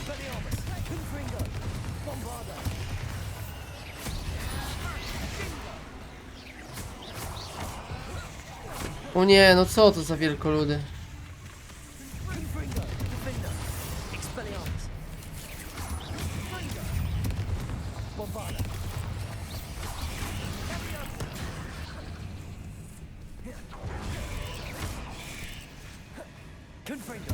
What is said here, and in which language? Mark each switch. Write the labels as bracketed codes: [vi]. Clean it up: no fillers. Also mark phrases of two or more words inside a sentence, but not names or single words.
[pl] Expelliarmus! Confringo! Bombarda! O nie, no co to za wielkoludy? Confringo! Defender! Expelliarmus! Bombarda! Confringo!